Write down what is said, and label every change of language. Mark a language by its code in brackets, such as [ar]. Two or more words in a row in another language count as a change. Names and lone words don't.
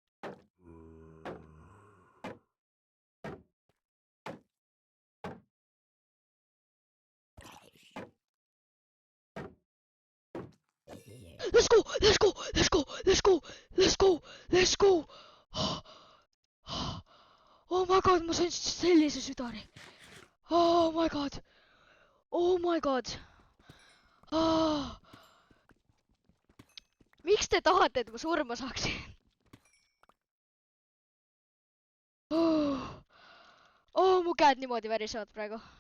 [en] Let's go! Oh my god, [et] ma sain sellise südani. [en] Oh my god. [et] Miks te tahate, et ma surma saaksin? Mu käed niimoodi värisevad praegu.